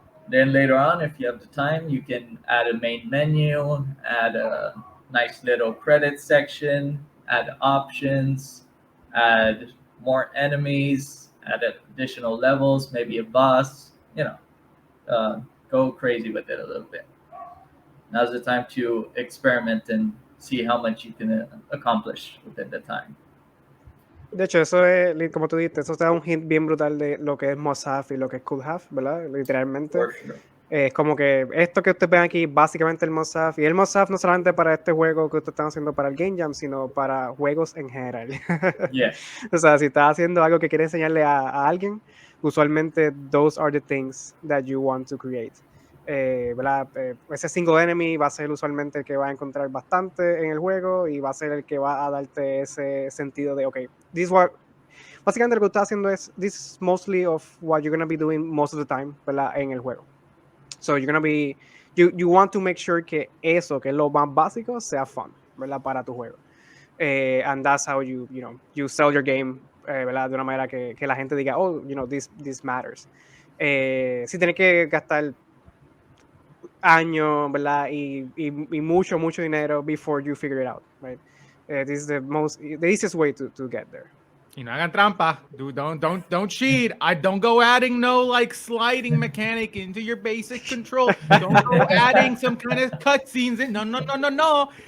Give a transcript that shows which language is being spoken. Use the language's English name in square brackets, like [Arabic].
[English] Then later on, if you have the time, you can add a main menu, add a nice little credit section, add options, add more enemies, add additional levels, maybe a boss. Uh, go crazy with it a little bit. Now's the time to experiment and see how much you can accomplish within the time. [Spanish] De hecho, eso es, como tú dijiste, eso te da un hint bien brutal de lo que es must have y lo que es could have, ¿verdad? Literalmente. [English] For sure. [Spanish] Es como que esto que ustedes ven aquí, básicamente el must have. Y el must have no solamente para este juego que ustedes están haciendo para el Game Jam, sino para juegos en general. [English] Yeah. [Spanish] O sea, si estás haciendo algo que quieres enseñarle a alguien, usualmente [English] those are the things that you want to create. [Spanish] ¿Verdad? Ese single enemy va a ser usualmente el que va a encontrar bastante en el juego y va a ser el que va a darte ese sentido de, ok, [English] this what, [Spanish] básicamente lo que estás haciendo es, [English] this is mostly of what you're going to be doing most of the time, [Spanish] ¿verdad? En el juego. [English] So you're gonna be, you want to make sure [Spanish] que eso, que es lo más básico, sea fun, ¿verdad? Para tu juego. [English] And that's how you sell your game, ¿verdad? [Spanish] De una manera que la gente diga, [English] oh, this matters. [Spanish] Si tienes que gastar años, ¿verdad? Y mucho dinero [English] before you figure it out, right? This is the easiest way to get there. You know, [Spanish] hagan trampa. [English] Dude, don't cheat. I don't go adding no like sliding mechanic into your basic control. Don't go adding some kind of cutscenes in. No.